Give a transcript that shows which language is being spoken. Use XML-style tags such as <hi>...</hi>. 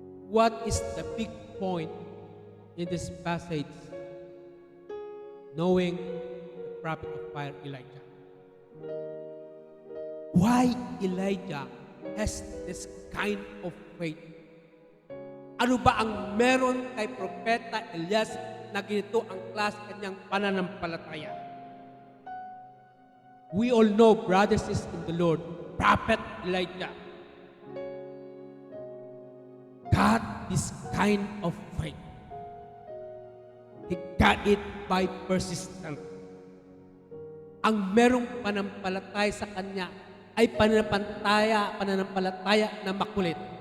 <en>What is the big point in this passage? Knowing the prophet of fire Elijah. Why Elijah has this kind of faith?</en> <tl>Ano ba ang meron kay Propeta Elias na ganito ang klase kanyang pananampalataya?</tl> <en>We all know, brothers and sisters in the Lord, Prophet Elijah got this kind of faith. He got it by persistence.</en> <tl>Ang merong pananampalataya sa kanya ay pananampalataya na makulit.</tl>